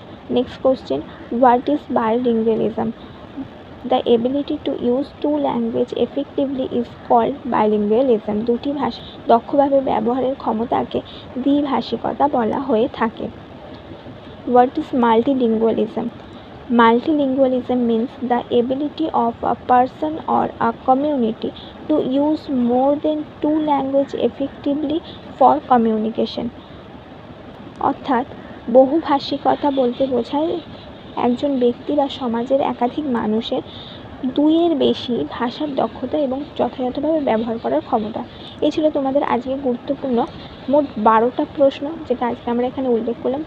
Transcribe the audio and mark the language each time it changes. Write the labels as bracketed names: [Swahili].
[English] Next question, what is bilingualism? The ability to use two language effectively is called bilingualism. [Bangla] দুটি ভাষা দক্ষভাবে ব্যবহারের ক্ষমতাকে দ্বিভাষিকতা বলা হয়ে থাকে। [English] What is multilingualism? Multilingualism means the ability of a person or a community to use more than two languages effectively for communication. [Bangla] অর্থাৎ বহুভাষিকতা বলতে বোঝায় একজন ব্যক্তি বা সমাজের একাধিক মানুষের দুইয়ের বেশি ভাষার দক্ষতা এবং যথাযথভাবে ব্যবহার করার ক্ষমতা। এই ছিল তোমাদের আজকে গুরুত্বপূর্ণ মোট 12টা প্রশ্ন, যেটা আজকে আমরা এখানে উল্লেখ করলাম।